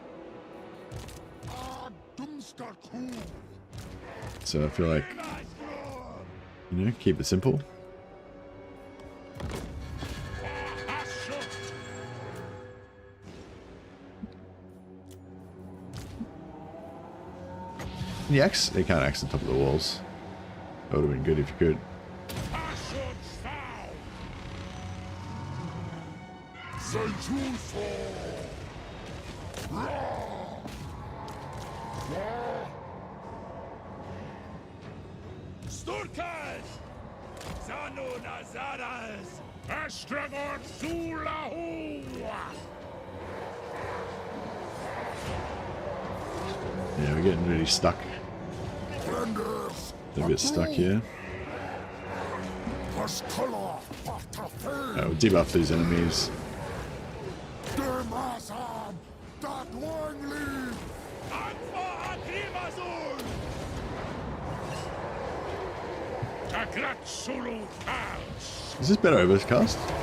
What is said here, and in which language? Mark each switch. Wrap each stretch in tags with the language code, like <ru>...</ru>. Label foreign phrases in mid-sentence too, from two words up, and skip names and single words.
<en>So I feel like, you know, keep it simple. Can you axe? You can't axe on top of the walls. That would have been good if you could. Sturkas! Zanu Nazaras! Astragoth Sulahu! Yeah, we're getting really stuck. A bit stuck here. We'll debuff these enemies. Is this better overcast?</en>